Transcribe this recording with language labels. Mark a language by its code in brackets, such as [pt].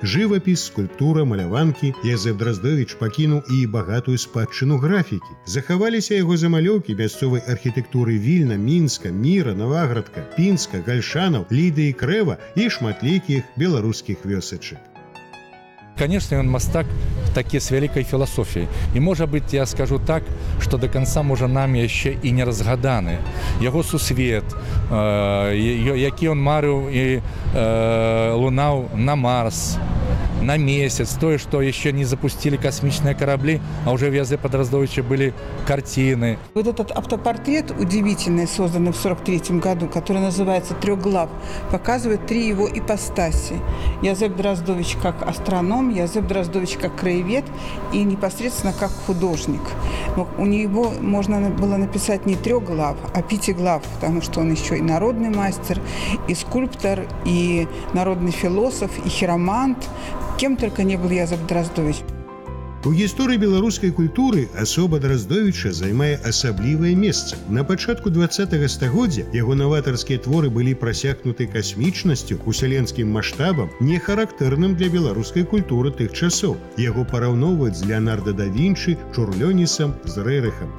[be] Жывапіс, скульптура, маляванкі. Язэп Драздовіч пакінуў і багатую спадчыну графікі. Захаваліся яго замалёўкі мясцовай архітэктуры Вільна, Мінска, Міра, Наваградка, Пінска, Гальшанаў, Ліды і Крэва і шматлікіх беларускіх вёсачак. [ru] Конечно, он мастак таки с великой философией. И, может быть, я скажу так, что до конца, может, нами еще и не разгаданы. Его [be] сусвет, який он марив и лунав [ru] на Марс, на месяц, то, что еще не запустили космические корабли, а уже в Язепа Драздовича были картины. Вот этот автопортрет удивительный, созданный в 1943 году, который называется «Трёхглав», показывает 3 его ипостаси. Язеп Драздович как астроном, Язеп Драздович как краевед и непосредственно как художник. Но у него можно было написать не 3 глав, а 5 глав, потому что он еще и народный мастер, и скульптор, и народный философ, и хиромант. Кем только не был Язеп Драздович. [be] У гісторыі беларускай культуры асоба Драздовіча займае асаблівае месца. На пачатку 20-го стагоддзя яго наватарскія творы былі прасякнуты касмічнасцю, усяленскім маштабам, не характэрным для беларускай культуры тых часоў. Яго параўноўваюць з Леонардо да Вінчы, Чурлёнісам, з Рэрэхам.